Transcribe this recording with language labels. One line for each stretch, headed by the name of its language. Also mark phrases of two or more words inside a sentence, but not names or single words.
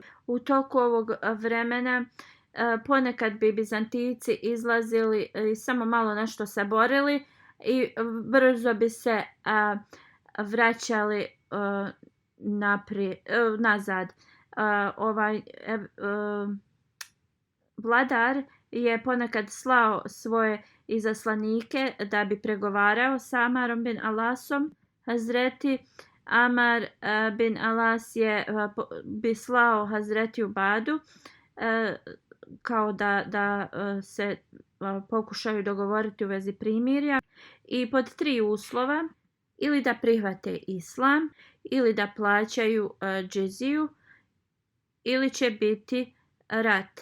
Bosnian: U toku ovog vremena ponekad bi Bizantijci izlazili i samo malo nešto se borili i brzo bi se vraćali nazad. Vladar je ponekad slao svoje izaslanike da bi pregovarao sa Amarom bin Alasom. Hazreti Amar bin Alas bi slao Hazreti Ubadu kao da se pokušaju dogovoriti u vezi primirja i pod 3 uslova: ili da prihvate islam, ili da plaćaju džiziju, ili će biti rat.